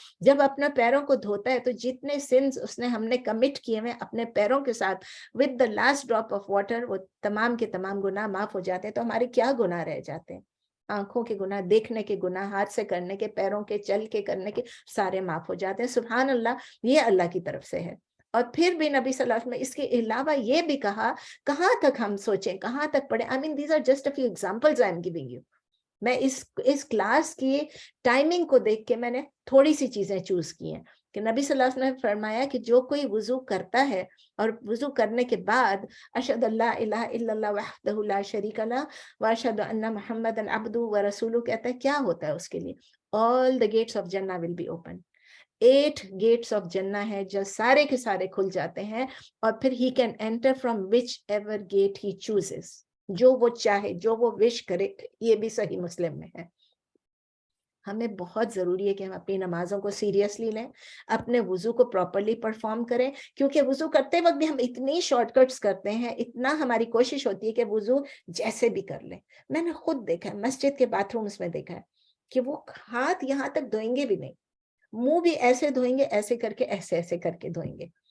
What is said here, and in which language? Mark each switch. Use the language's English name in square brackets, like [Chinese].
[Urdu] جب اپنے پیروں کو دھوتا ہے تو جتنے سنز اس نے ہم نے کمٹ کیے ہوئے اپنے پیروں کے ساتھ [English] with the last drop of water [Urdu] وہ تمام کے تمام گناہ معاف ہو جاتے ہیں. تو ہمارے کیا گناہ رہ جاتے ہیں؟ آنکھوں کے گناہ، دیکھنے کے گناہ، ہاتھ سے کرنے کے، پیروں کے، چل کے کرنے کے، سارے معاف ہو جاتے ہیں. سبحان اللہ، یہ اللہ کی طرف سے ہے. اور پھر بھی نبی صلی اللہ علیہ وسلم نے اس کے علاوہ یہ بھی کہا، کہاں تک ہم سوچیں، کہاں تک پڑھیں. [English] I mean, these are just a few examples I am giving you. [Urdu] میں اس کلاس کی ٹائمنگ کو دیکھ کے میں نے تھوڑی سی چیزیں چوز کی ہیں کہ نبی صلی اللہ علیہ وسلم نے فرمایا کہ جو کوئی وضو کرتا ہے اور وضو کرنے کے بعد [Arabic] اشہد اللہ الہ الا اللہ وحدہ لا شریک لہ واشہد ان محمد عبدہ ورسولہ [Urdu] کہتا ہے، کیا ہوتا ہے اس کے لیے؟ [English] all the gates of Jannah will be open. 8 gates of Jannah [Urdu] ہے جو سارے کے سارے کھل جاتے ہیں، اور پھر [English] he can enter from whichever gate he chooses. [Urdu] جو وہ چاہے، جو وہ وش کرے. یہ بھی صحیح مسلم میں ہے. ہمیں بہت ضروری ہے کہ ہم اپنی نمازوں کو سیریسلی لیں، اپنے وضو کو پراپرلی پرفارم کریں، کیونکہ وضو کرتے وقت بھی ہم اتنی شارٹ کٹس کرتے ہیں، اتنا ہماری کوشش ہوتی ہے کہ وضو جیسے بھی کر لیں. میں نے خود دیکھا ہے، مسجد کے باتھ رومز میں دیکھا ہے کہ وہ ہاتھ یہاں تک دھوئیں گے بھی نہیں، منہ بھی ایسے دھوئیں گے، ایسے کر کے، ایسے ایسے کر کے دھوئیں گے.